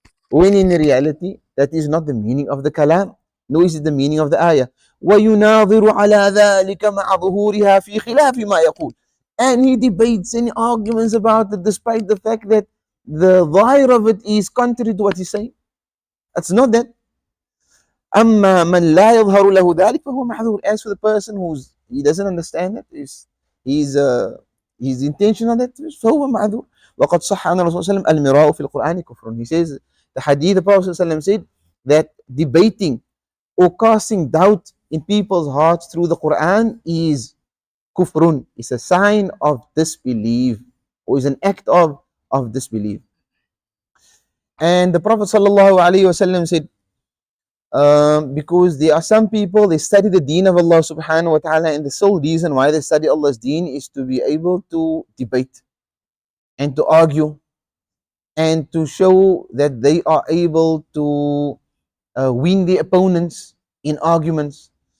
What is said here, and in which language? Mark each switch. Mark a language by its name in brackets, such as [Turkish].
[English] When in reality, that is not the meaning of the kalam, nor is it the meaning of the ayah. [Arabic] وَيُنَاظِرُ عَلَى ذَلِكَ مَعَ ظُهُورِهَا فِي خِلَافِ مَا يَقُولُ. [English] And he debates and arguments about it despite the fact that the zahir of it is contrary to what he's saying. It's not that. [Arabic] أما من لا يظهر له ذلك فهو معذور. [English] As for the person he doesn't understand it, his intention on that, [Arabic] فهو معذور. وقد صح عن الرسول صلى الله عليه وسلم المراء في القرآن كفر. [English] He says, the hadith of Prophet صلى الله عليه وسلم said that debating or casting doubt in people's hearts through the Quran is kufrun. It's a sign of disbelief or is an act of disbelief. And the Prophet sallallahu alaihi wasallam said, because there are some people, they study the deen of Allah subhanahu wa ta'ala, and the sole reason why they study Allah's deen is to be able to debate and to argue and to show that they are able to win the opponents in arguments.